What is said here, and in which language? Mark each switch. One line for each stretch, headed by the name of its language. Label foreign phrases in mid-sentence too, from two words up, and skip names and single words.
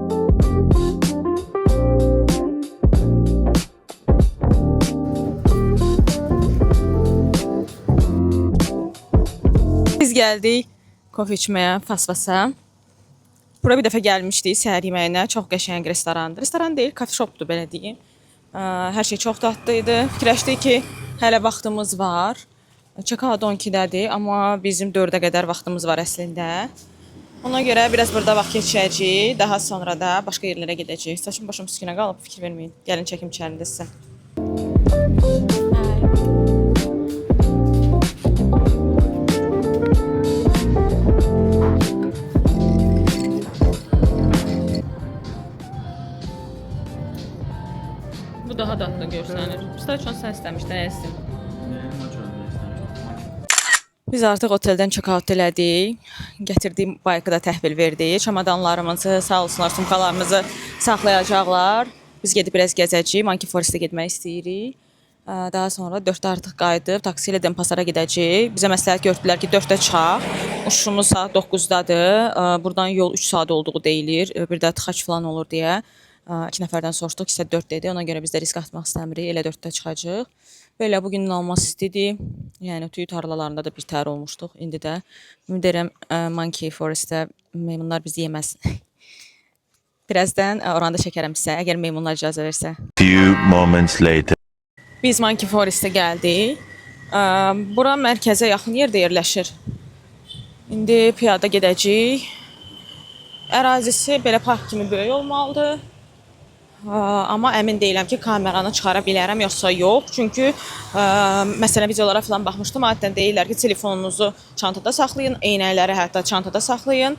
Azerbaijani: Biz gəldik kofe içməyə, Fasfasa. Bura bir dəfə gəlmişdik səhər yeməyinə. Çox qəşəng restorandır. Restoran deyil, kafe shopdur belə deyim. Hər şey çox dadlı idi. Fikirləşdik ki, hələ vaxtımız var. Check-out 12-dədir, amma bizim 4-ə qədər vaxtımız var əslində. Ona görə biraz burada vaxt keçirəcəyik. Daha sonra da başqa yerlərə gedəcəyik. Saçım başım üstünə qalıb, fikir verməyin. Gəlin çəkim içərində sizə. Bu daha dadlı görsənir. Staçon sən istəmişdən əzsin. Biz artıq oteldən check-out elədik. Gətirdiyim bayqı da təhvil verdik. Çamadanlarımızı, sağ olsunlar, sumkalarımızı saxlayacaqlar. Biz gedib biraz gəzəcəyik. Monkey Forest-ə getmək istəyirik. Daha sonra 4-də artıq qayıdıb taksi ilə Denpasara gedəcəyik. Bizə məsləhət gördülər ki, 4-də çıxaq. Uçuşumuz saat 9-dadır. Buradan yol 3 saat olduğu deyilir. Bir də tıxac falan olur deyə. 2 nəfərdən soruşduq, isə 4 dedi. Ona görə biz də risk atmaq istəmirik. Elə 4-də çıxacağıq. Belə bugün inanılmaz istidir. Yəni tüy tarlalarında da bir təhər olmuşduq. İndi də ümid edirəm Monkey Forest-də meymunlar bizi yeməz. Birazdan oranda çəkərəm sizə, əgər meymunlar icazə versə.
English: Few moments later.
Azerbaijani: Biz Monkey Forest-ə gəldik. Bura mərkəzə yaxın yerdə yerləşir. İndi piyada gedəcəyik. Ərazisi belə park kimi böyük olmalıdır. Amma əmin deyiləm ki, kameranı çıxara bilərəm, yoxsa yox. Çünki məsələn videolara falan baxmışdım. Adətən deyirlər ki, telefonunuzu çantada saxlayın, eynəkləri hətta çantada saxlayın.